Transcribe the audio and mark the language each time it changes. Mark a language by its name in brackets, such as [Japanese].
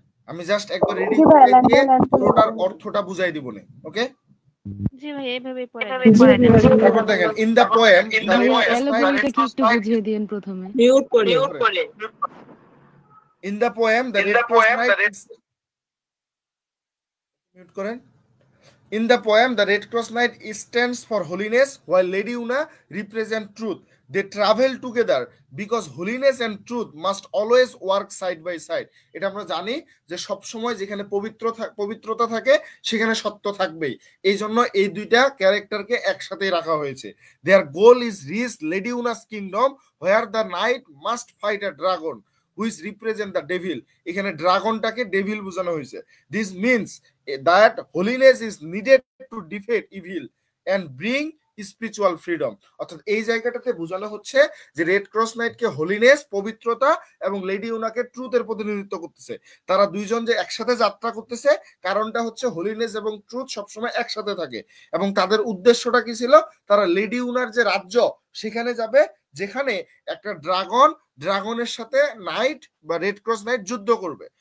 [Bangla] আমি জাস্ট একবার রেডি করে দিয়ে পুরোটার অর্থটা বুঝাই দিব না। [English] okay [Bangla] জি ভাই এইভাবেই পড়েন। তারপর দেখেন [English] in the poem [Bangla] অ্যালোগরিটা কি একটু বুঝিয়ে দিন প্রথমে। মিউট করে [English] in the poem the red cross knight [Bangla] mute করেন। [English] In the poem, the Red Cross Knight stands for holiness, while Lady Una represents truth. They travel together because holiness and truth must always work side by side. [Bangla] এটা আমরা জানি যে সব সময় যেখানে পবিত্রতা থাকে সেখানে সত্য থাকবেই, এই জন্য এই দুইটা ক্যারেক্টারকে একসাথে রাখা হয়েছে। [English] Their goal is reach Lady Una's kingdom, where the knight must fight a dragon which represent the devil. [Bangla] এখানে ড্রাগনটাকে ডেভিল বোঝানো হয়েছে। [English] This means that holiness is needed to defeat evil and bring spiritual freedom. [Bangla] অর্থাৎ এই জায়গাটাতে বোঝানো হচ্ছে যে red cross নাইটকে holiness, পবিত্রতা এবং লেডি উনাকে ট্রুথের প্রতিনিধিত্ব করতেছে। তারা দুইজন যে একসাথে যাত্রা করতেছে কারণটা হচ্ছে হোলিনেস এবং ট্রুথ সবসময় একসাথে থাকে, এবং তাদের উদ্দেশ্যটা কি ছিল? তারা লেডি উনার যে রাজ্য সেখানে যাবে যেখানে একটা ড্রাগনের সাথে নাইট বা রেড ক্রস নাইট যুদ্ধ করবে।